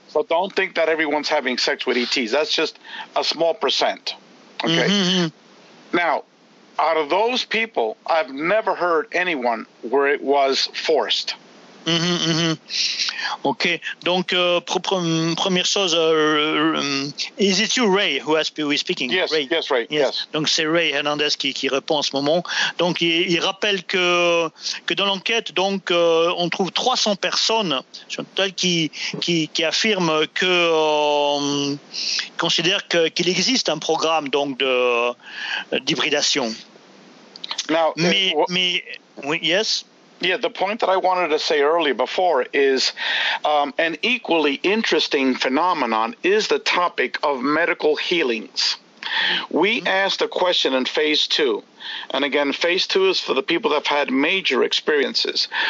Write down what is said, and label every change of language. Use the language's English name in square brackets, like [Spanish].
[English] So don't think that everyone's having sex with ETs. That's just a small percent. Okay. Mm-hmm. Now, out of those people, I've never heard anyone where it was forced. Mm-hmm. Okay. [French] Donc, première chose, [English] is it you, Ray, who is speaking? Yes, Ray. Yes, Ray. Yes. [French] Donc, c'est Ray Hernandez qui répond en ce moment. Donc, il rappelle que dans l'enquête, donc, on trouve 300 personnes qui affirment que considèrent qu'il existe un programme donc d'hybridation. [English] Now, yes. Yeah, the point that I wanted to say earlier before is an equally interesting phenomenon is the topic of medical healings. We asked a question in phase two, and again, phase two is for the people that have had major experiences.